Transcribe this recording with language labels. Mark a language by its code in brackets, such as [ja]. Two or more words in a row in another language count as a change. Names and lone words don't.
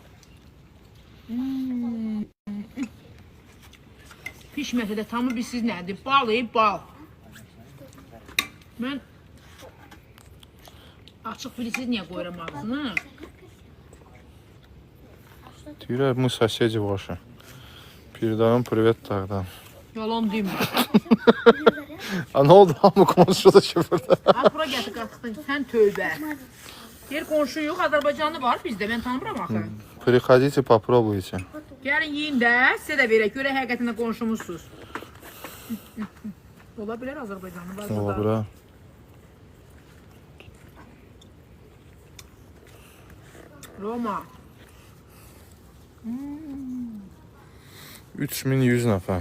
[az] Pişməsə də tamı bilsiz nədir? Bal, bal. Mən açıq bilsiz niyə qoyuram ağzını? Deyirlər bu [ru] соседи ваши. Передаем привет тогда. [az] Yalan demə. A nə oldu? Hamı konuşuyor da şifrdə. Bura gətir qatıq. Sən tövbə. Yer qonşu yox, Azərbaycanlı var bizdə. Mən tanımıram axı. [ru] Приходите, попробуйте. [az] Gəlin yiyin də, sizə də verək. Görək həqiqətən qonşumuzsuz. Ola bilər Azərbaycanlı var burada. [ru] Dobra. Roma. [az] 3100 nəfər.